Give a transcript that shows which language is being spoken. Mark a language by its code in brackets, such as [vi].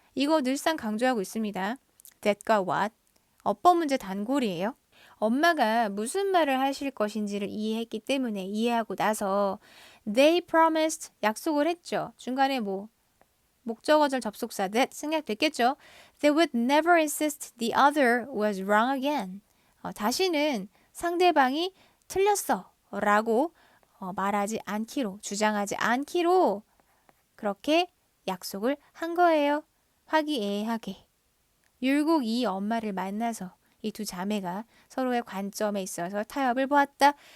[ko] 이거 늘상 강조하고 있습니다. that과 what. 어법 문제 단골이에요. 엄마가 무슨 말을 하실 것인지를 이해했기 때문에 이해하고 나서 [en] they promised [ko] 약속을 했죠. 중간에 목적어절 접속사 that 생략됐겠죠. [en] They would never insist the other was wrong again. [ko] 다시는 상대방이 틀렸어 라고 말하지 않기로 주장하지 않기로 그렇게 약속을 한 거예요. 화기애애하게. 율곡 이 엄마를 만나서 이 두 자매가 서로의 관점에 있어서 타협을 보았다.